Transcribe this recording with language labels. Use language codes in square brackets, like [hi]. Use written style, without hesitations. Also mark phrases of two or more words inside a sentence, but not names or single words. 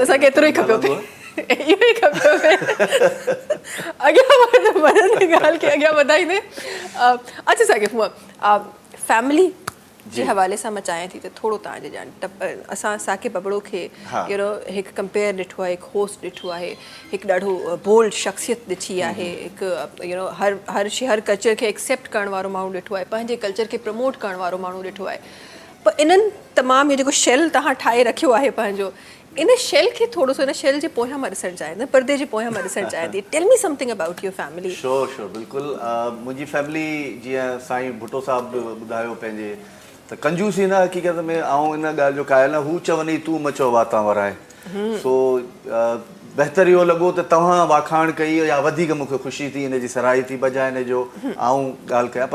[sd] बसि असांखे एतिरो ई खपे इहो ई खपे अॻियां मदद जी ॻाल्हि खे अॻियां वधाईंदे अच्छा असांखे फैमिली जे हवाले सां मां चाहियां थी त थोरो तव्हांजे ॼाण असां साकिब बबड़ो खे हिकु कंपेयर ॾिठो आहे, हिकु होस्ट ॾिठो आहे, हिकु ॾाढो बोल्ड शख़्सियत ॾिठी आहे, हिकु हर कल्चर खे एक्सेप्ट करण वारो माण्हू ॾिठो आहे, पंहिंजे कल्चर खे प्रमोट करण वारो माण्हू ॾिठो आहे। पर इन्हनि तमामु इहो जेको शेल तव्हां ठाहे रखियो आहे पंहिंजो, इन शेल खे थोरो सो इन शेल जे पोयां मां ॾिसणु चाहियां थी, पर्दे जे पोयां मां ॾिसणु चाहियां थी। [en] Tell me something about your family. [sd] श्योर बिल्कुलु। मुंहिंजी फैमिली जीअं साईं भुट्टो साहिबु ॿुधायो पंहिंजे, त कंजूसी न हक़ीक़त में ऐं इन ॻाल्हि जो क़ाइल न, हू चवनि तूं मचो वाता वराए। सो बहितर इहो लॻो त तव्हां वाखाण कई या वधीक मूंखे ख़ुशी थी, इन जी सराही थी बजाए इन जो आऊं ॻाल्हि कयां।